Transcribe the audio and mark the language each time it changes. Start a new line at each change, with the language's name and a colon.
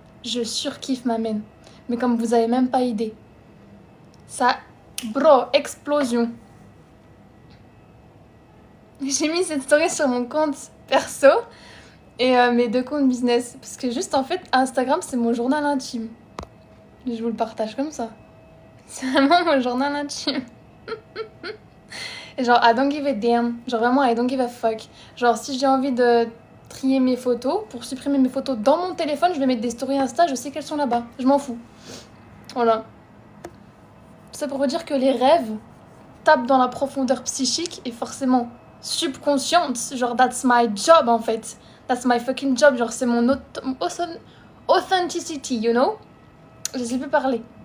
French: Je surkiffe ma mène. Mais comme vous avez même pas idée. Ça, bro, explosion. J'ai mis cette story sur mon compte perso et mes 2 comptes business. Parce que juste en fait, Instagram, c'est mon journal intime. Je vous le partage comme ça. C'est vraiment mon journal intime. Et genre,
English: I don't give a damn.
French: Genre vraiment,
English: I don't give a fuck.
French: Genre, si j'ai envie de trier mes photos, pour supprimer mes photos dans mon téléphone, je vais mettre des stories Insta, je sais qu'elles sont là-bas. Je m'en fous. Voilà. C'est pour vous dire que les rêves tapent dans la profondeur psychique et forcément subconsciente. Genre,
English: that's my job
French: en fait.
English: That's my fucking job.
French: Genre, c'est mon
English: authenticity, you know?
French: Je sais plus parler.